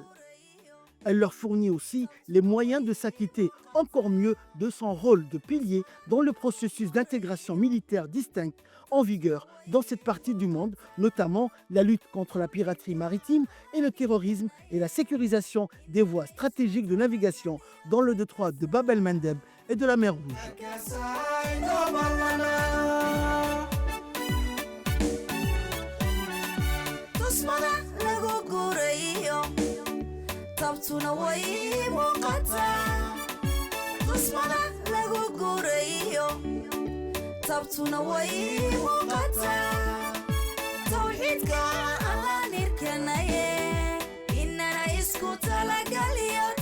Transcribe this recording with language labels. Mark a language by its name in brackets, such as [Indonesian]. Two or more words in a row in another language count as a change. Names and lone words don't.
[French] Elle leur fournit aussi les moyens de s'acquitter encore mieux de son rôle de pilier dans le processus d'intégration militaire distincte en vigueur dans cette partie du monde, notamment la lutte contre la piraterie maritime et le terrorisme et la sécurisation des voies stratégiques de navigation dans le détroit de Bab el-Mandeb et de la mer Rouge. [Somali] tabtuna way muuqataa qismada lagu guurayo tabtuna way muuqataa tawxiidka aan irkanaye inana isku talagaliyo